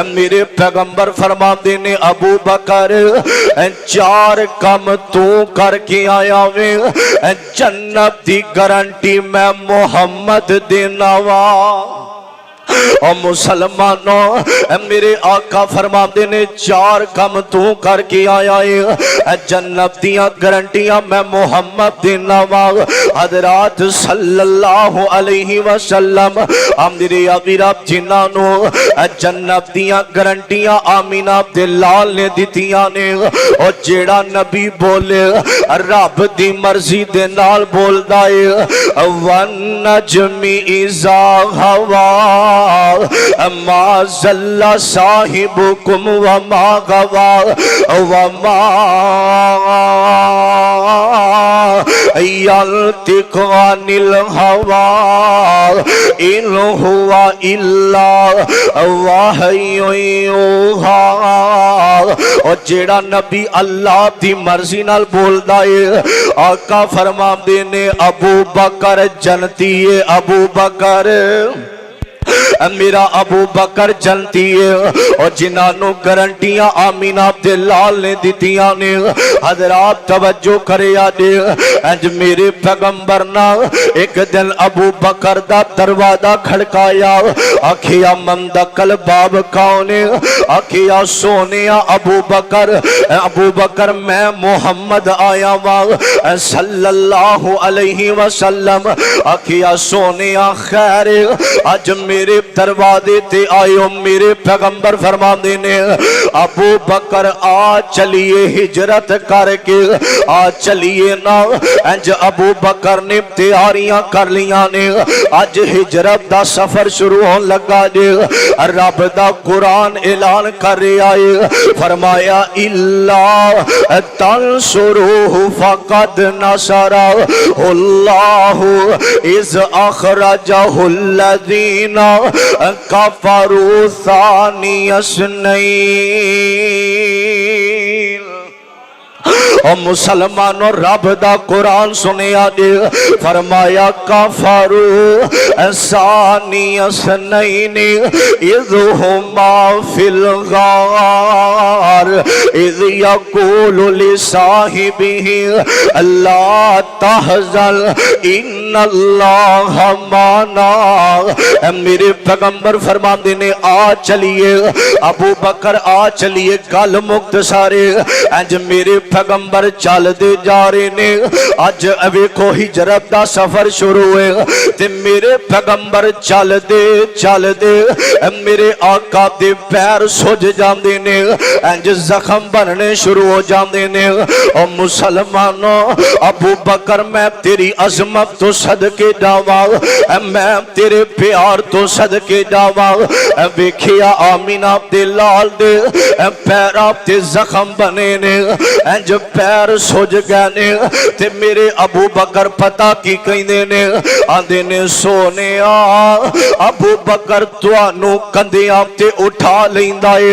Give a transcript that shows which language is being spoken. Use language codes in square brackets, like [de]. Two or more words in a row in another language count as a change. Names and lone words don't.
[pa] میرے پیغمبر فرماتے نے ابوبکر چار کم تو کر کے آیا وے جنت دی گارنٹی میں محمد دینا وا. اور مسلمانوں میرے آقا فرماتے نے چار کم تو کر کے آیا ہے جنت دیاں گارنٹیاں میں محمد دینا وا. हजरात [ar] صلى الله عليه وسلم [pa] میرے اویرا جنہاں نوں جنت دیاں گارنٹیاں آمنہ دے لال نے دتیاں نے. اور جیہڑا نبی بولے رب دی مرضی دے نال بولدا ہے [ar] والنجم إذا هوى ما ضل صاحبكم وما غوى وما ينطق عن الهوى إن هو إلا وحي يوحى. [pa] اور جیہڑا نبی اللہ دی مرضی نال بولدا ہے آقا فرماندے نے ابوبکر جنتی ہے. ابوبکر میرا ابوبکر جنتی ہے. اور جنہوں نے گارنٹیاں آمنہ دے لال نے دتیاں نے، حضرات توجہ کرے آندے اج میرے پیغمبر نا ایک دن ابوبکر دا دروازہ کھڑکایا. आखिया [ar] من دق الباب [pa] کون؟ آکھیا سونے ابوبکر میں محمد آیا وا [ar] صلى الله عليه وسلم. [pa] آکھیا سونے خیر اج میرے دروازے تے آیو. میرے پیغمبر فرماتے نے ابوبکر آ چلیے ہجرت کر کے، آ چلیے نا. انج ابوبکر نے تیاریاں کر لیا نے، اج ہجرت دا سفر شروع ہون لگا جے. رب دا قرآن اعلان کر رہا ہے، فرمایا [ar] إلا تنصروه فقد نصره الله إذ أخرجه الذين كفروا ثاني اثنين. [pa] اور مسلمانوں رب دا قرآن سنیا دے، فرمایا [ar] كفروا ثاني اثنين إذ هما في الغار إذ يقول لصاحبه لا تحزن إن الله معنا. [pa] میرے پیغمبر فرماتے نے آ چلیے ابوبکر آ چلیے. گل مکت سارے اج میرے پیغمبر چلتے جا رہے نے. اج ویکھو ہجرت دا سفر شروع ہے تے میرے پیغمبر چلتے چلتے میرے آقا دے پیر سج جاتے نے، انج زخم بننے شروع ہو جاتے نے. اور مسلمانوں ابوبکر میں تیری عظمت توں صدقے جاواں، میں تیرے پیار توں صدقے جاواں. ویکھیا آمنہ دے لال دے پیراں تے زخم بنے نے، انج پیر سج گئے نے. تے میرے ابوبکر پتا کی کہندے نے، آندے نے سونے ابوبکر تہانوں کندھیاں تے اٹھا لیندا ہے.